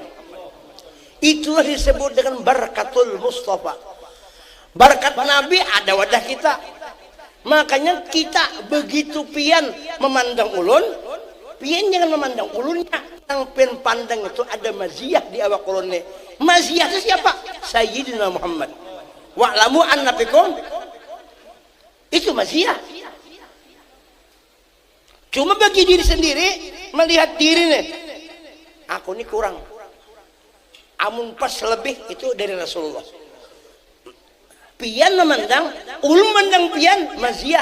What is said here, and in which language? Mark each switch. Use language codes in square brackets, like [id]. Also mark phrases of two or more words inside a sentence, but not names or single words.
[bjn] Itulah disebut dengan [ar] بركة المصطفى. [bjn] Barakat Nabi ada wadah kita. Makanya kita begitu pian memandang ulun, pian jangan memandang ulunnya. Nang pian pandang itu ada maziyah di awak ulunnya. Maziyah itu siapa? Sayyidina Muhammad. [ar] واعلموا أن فيكم [bjn] itu maziyah. Cuma bagi diri sendiri melihat diri nih, aku ini kurang. Amun pas lebih itu dari Rasulullah. Pian memandang, ulun memandang pian maziyah.